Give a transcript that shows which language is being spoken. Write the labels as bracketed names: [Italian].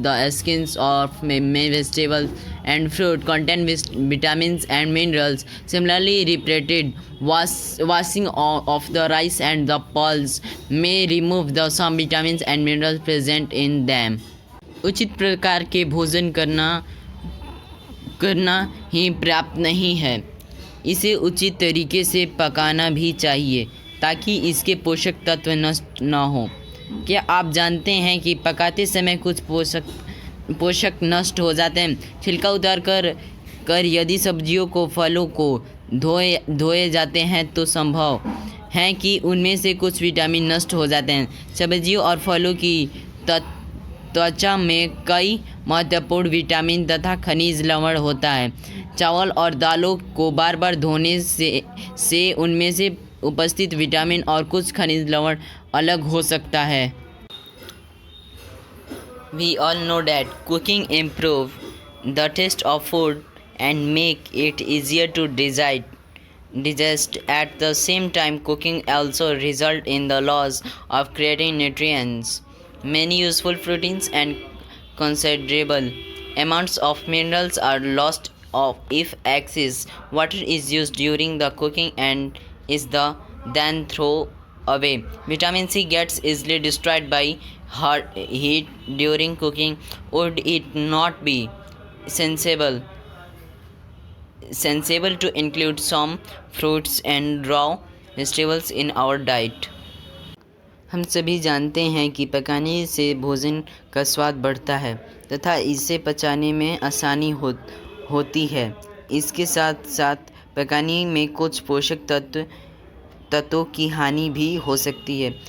[English] The skins of many vegetables and fruit contain vitamins and minerals. Similarly, repeated washing of the rice and the pulse may remove the some vitamins and minerals present in them. [Hindi] उचित प्रकार के भोजन करना ही पर्याप्त नहीं है, इसे उचित तरीके से पकाना भी चाहिए ताकि इसके पोषक तत्व नष्ट न हो। क्या आप जानते हैं कि पकाते समय कुछ पोषक नष्ट हो जाते हैं? छिलका उतार कर यदि सब्जियों को फलों को धोए जाते हैं तो संभव है कि उनमें से कुछ विटामिन नष्ट हो जाते हैं। सब्जियों और फलों की त्वचा में कई महत्वपूर्ण विटामिन तथा खनिज लवण होता है। चावल और दालों को बार बार धोने से उनमें से उपस्थित विटामिन और कुछ खनिज लवण अलग हो सकता है। [English] We all know that cooking improves the taste of food and make it easier to digest. At the same time, cooking also results in the loss of creating nutrients, many useful proteins and considerable amounts of minerals are lost if excess water is used during the cooking and is then thrown away. Vitamin C gets easily destroyed by heat during cooking. Would it not be sensible to include some fruits and raw vegetables in our diet? [Hindi] हम सभी जानते हैं कि पकाने से भोजन का स्वाद बढ़ता है तथा इसे पचाने में आसानी होती है। इसके साथ साथ पकाने में कुछ पोषक तत्वों की हानि भी हो सकती है।